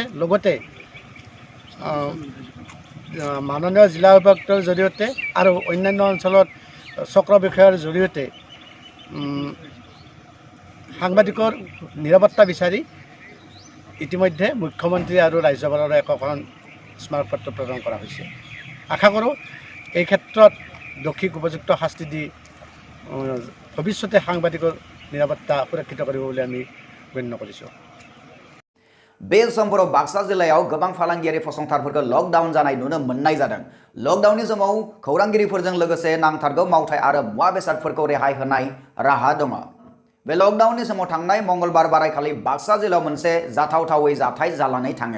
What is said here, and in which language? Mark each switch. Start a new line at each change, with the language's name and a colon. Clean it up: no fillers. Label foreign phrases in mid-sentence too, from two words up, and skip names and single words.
Assamese: লগতে মাননীয় জিলা উপায়ুক্তৰ জৰিয়তে আৰু অন্যান্য অঞ্চলত চক্ৰ বিষয়াৰ জৰিয়তে সাংবাদিকৰ নিৰাপত্তা বিচাৰি ইতিমধ্যে মুখ্যমন্ত্ৰী আৰু ৰাজ্যপালৰে একোখন স্মাৰকপত্ৰ প্ৰদান কৰা হৈছে। আশা কৰোঁ এই ক্ষেত্ৰত দোষীক উপযুক্ত শাস্তি দি ভৱিষ্যতে সাংবাদিকৰ নিৰাপত্তা সুৰক্ষিত কৰিব বুলি আমি গণ্য কৰিছোঁ।
Bodo: बे समफोराव बाक्सा जिल्लायाव गोबां फालांगियारि फसंथानफोरखौ लकडाउन जानाय नुनो मोननाय जादों। लकडाउननि समाव खौरांगिरिफोरजों लोगोसे नांथारगौ मावथाय आरो मुवा बेसादफोरखौ रेहाय होनाय राहा दङ। बे लकडाउननि समाव थांनाय मंगलबार बारायखालि बाक्सा जिल्लायाव मोनसे जाथावथावै जाथाय जानानै थाङो।